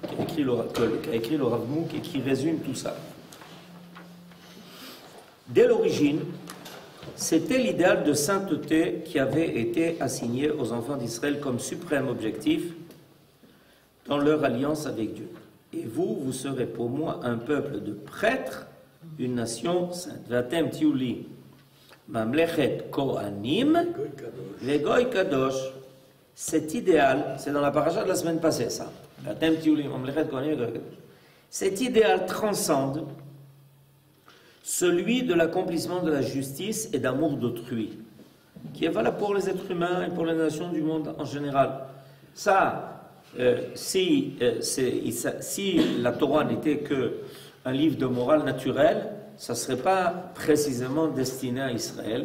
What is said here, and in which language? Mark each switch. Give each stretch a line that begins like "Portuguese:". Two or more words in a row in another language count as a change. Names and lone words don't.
French: qu'a écrit le Rav Mouk et qui résume tout ça. Dès l'origine, c'était l'idéal de sainteté qui avait été assigné aux enfants d'Israël comme suprême objectif dans leur alliance avec Dieu. Et vous, vous serez pour moi un peuple de prêtres, une nation sainte.
Hebrew: ואתם תהיו לי ממלכת כהנים וגוי קדוש.
French: Cet idéal, c'est dans la paracha de la semaine passée, ça.
Hebrew: ואתם תהיו לי ממלכת כהנים וגוי קדוש.
French: Cet idéal transcende celui de l'accomplissement de la justice et d'amour d'autrui, qui est valable pour les êtres humains et pour les nations du monde en général. Ça, si la Torah n'était qu'un livre de morale naturelle, ça ne serait pas précisément destiné à Israël.